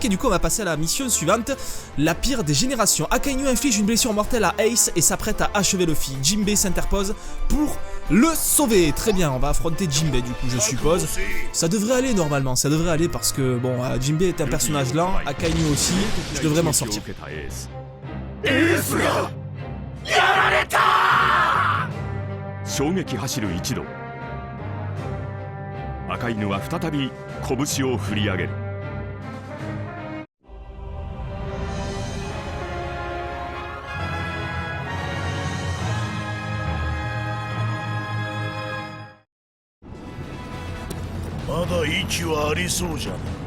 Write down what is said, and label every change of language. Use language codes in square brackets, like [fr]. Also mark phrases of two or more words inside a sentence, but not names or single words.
[fr] Et du coup on va passer à la mission suivante, la pire des générations. Akainu inflige une blessure mortelle à Ace et s'apprête à achever Luffy. Jinbei s'interpose pour le sauver. Très bien, on va affronter Jinbei du coup, je suppose. Ça devrait aller normalement, ça devrait aller parce que bon, Jinbei est un personnage lent, Akainu aussi, je devrais m'en sortir. [ja] 赤犬は再び拳を振り上げる。まだ息はありそうじゃな。